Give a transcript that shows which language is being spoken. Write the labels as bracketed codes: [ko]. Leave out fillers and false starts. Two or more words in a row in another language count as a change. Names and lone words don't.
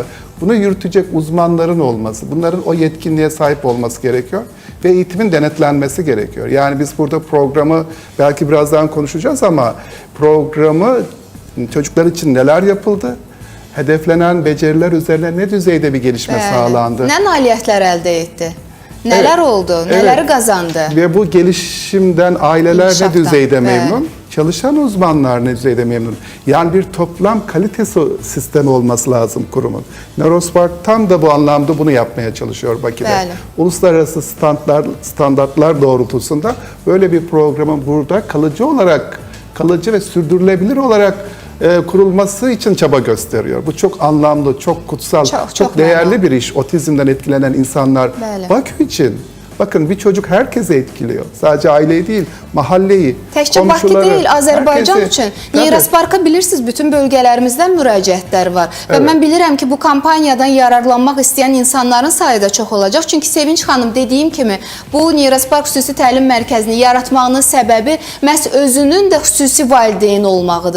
[tr] Bunu yürütecek uzmanların olması, bunların o yetkinliğe sahip olması gerekiyor ve eğitimin denetlenmesi gerekiyor. Yani biz burada programı belki birazdan konuşacağız ama programı çocuklar için neler yapıldı? Hedeflenen beceriler üzerine ne düzeyde bir gelişme sağlandı? [az] Nə nailiyyətlər əldə etdi? Nələr oldu? Nələri qazandı? [tr] Ve bu gelişimden aileler [az] İnkişaftan, [tr] ne düzeyde memnun? Çalışan uzmanlar ne düzeyde memnun? Yani bir toplam kalitesi sistemi olması lazım kurumun. Neurospark tam da bu anlamda bunu yapmaya çalışıyor Bakü'de. [az] Bəli. [tr] Uluslararası standartlar doğrultusunda böyle bir programın burada kalıcı ve sürdürülebilir olarak kurulması için çaba gösteriyor. Bu çok anlamlı, çok kutsal, çok değerli bir iş. Otizmden etkilenen insanlar Bakü için. Bakın bir çocuk herkese etkiliyor. Sadece aileyi değil, mahalleyi, [az] Təkcə Bakı deyil, Azərbaycan üçün. Neurosparka bilirsiniz, bütün bölgələrimizdən müraciətlər var. Və mən bilirəm ki, bu kampaniyadan yararlanmaq istəyən insanların sayı da çox olacaq. Çünki Sevinç xanım dediyim kimi, bu Neurospark xüsusi təlim mərkəzini yaratmağının səbəbi məhz özünün də xüsusi valideyn olmağıdır.